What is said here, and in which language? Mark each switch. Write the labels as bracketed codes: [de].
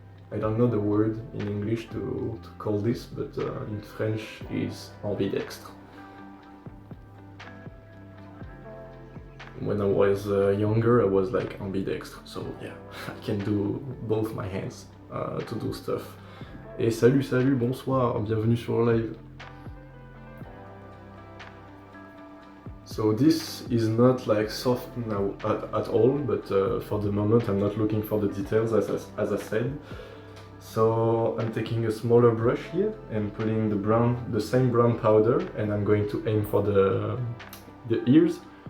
[en] I don't know the word in English to call this, but in French is ambidextre. When I was younger, I was like ambidextre, so yeah, I can do both my hands to do stuff. [fr] Et salut, bonsoir, bienvenue sur le live. [en] So this is not like soft now at all, but for the moment I'm not looking for the details as I said. So I'm taking a smaller brush here and putting the same brown powder, and I'm going to aim for the ears.